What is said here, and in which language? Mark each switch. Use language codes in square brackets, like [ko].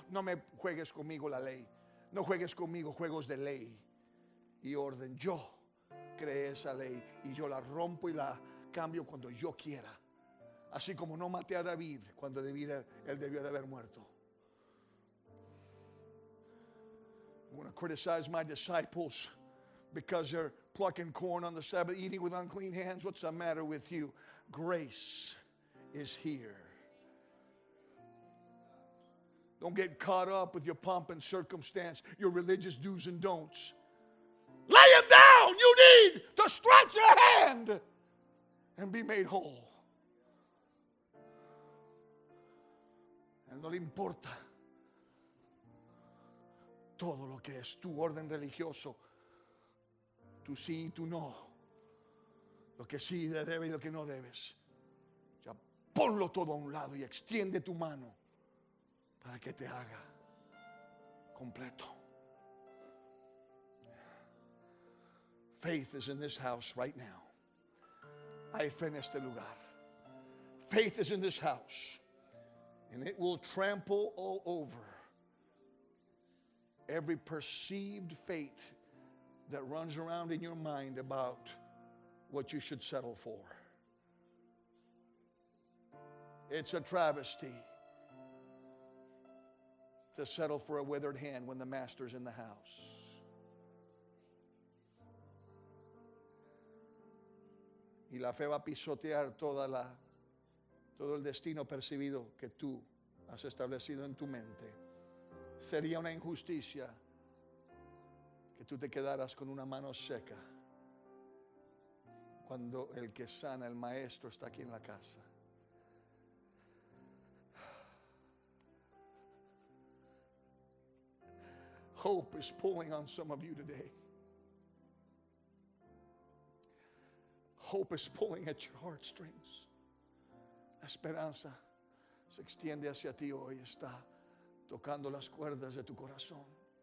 [es] No me juegues conmigo la ley. No juegues conmigo juegos de ley y orden. Yo creé esa ley y yo la rompo y la cambio cuando yo quiera. Así como no maté a David cuando él debió de haber muerto. [en] I'm going to criticize my disciples because they're plucking corn on the Sabbath, eating with unclean hands. What's the matter with you? Grace is here. Don't get caught up with your pomp and circumstance, your religious do's and don'ts. Lay him down. You need to stretch your hand and be made whole. [es] A él no le importa todo lo que es tu orden religioso, tu sí y tu no, lo que sí debes y lo que no debes. Ya ponlo todo a un lado y extiende tu mano para que te haga completo. [en] Faith is in this house right now. [es] Hay fe en este lugar. [en] Faith is in this house, and it will trample all over every perceived fate that runs around in your mind about what you should settle for. It's a travesty to settle for a withered hand when the master's in the house. [es] Y la fe va a pisotear todo el destino percibido que tú has establecido en tu mente. Sería una injusticia que tú te quedaras con una mano seca cuando el que sana, el maestro, está aquí en la casa. [en] Hope is pulling on some of you today. Hope is pulling at your heartstrings. [es] La esperanza se extiende hacia ti hoy, está tocando las cuerdas de tu corazón.